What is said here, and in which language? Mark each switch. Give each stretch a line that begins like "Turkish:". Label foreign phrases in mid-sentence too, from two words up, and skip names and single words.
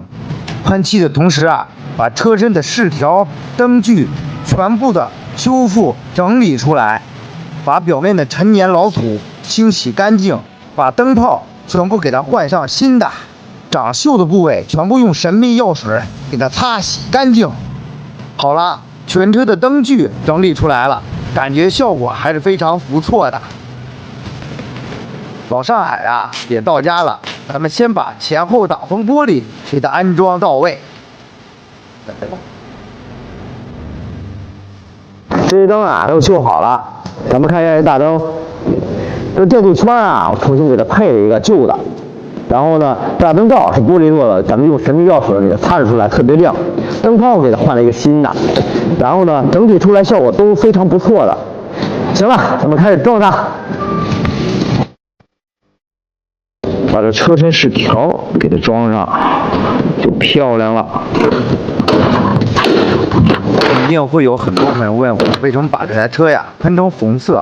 Chinese: 噴漆的同時啊，把車身的飾條、燈具全部的修復整理出來，把表面的陳年老土清洗乾淨，把燈泡全部給它換上新的，長鏽的部位全部用神秘藥水給它擦洗乾淨。好了，全車的燈具整理出來了， 感覺效果還是非常不錯的。老上海啊也到家了，咱們先把前後擋風玻璃給它安裝到位。这些燈啊都修好了，咱們看一下這大燈，這電鍍圈啊，我重新給它配了一個舊的。然後呢，大燈罩是玻璃做的，咱們用神秘藥水給它擦拭出来，特別亮。燈泡給它換了一個新的，然後呢，整體出来效果都非常不錯的。行了，咱們開始装它，把這車身飾條給它裝上，就漂亮了。一定會有很多朋友問我，為什麼把這台車呀噴成紅色？